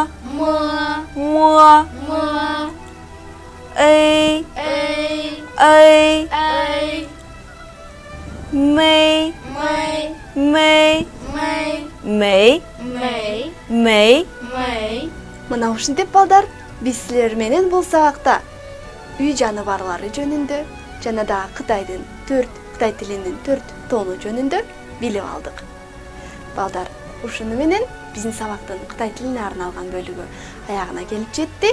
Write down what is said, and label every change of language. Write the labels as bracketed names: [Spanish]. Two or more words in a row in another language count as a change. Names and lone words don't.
[Chinese] 摸摸摸，a， a a， a 没，美没，美没，美没，美 [Kyrgyz] Мына ушинтип балдар, биз силер менен бул сабакта үй жаныбарлары жөнүндө жана да Кытай тилинин 4 тону жөнүндө билип алдык. Балдар, ушуну менен биздин сабактын Кытай тилине арналган бөлүгү аягына келип жетти.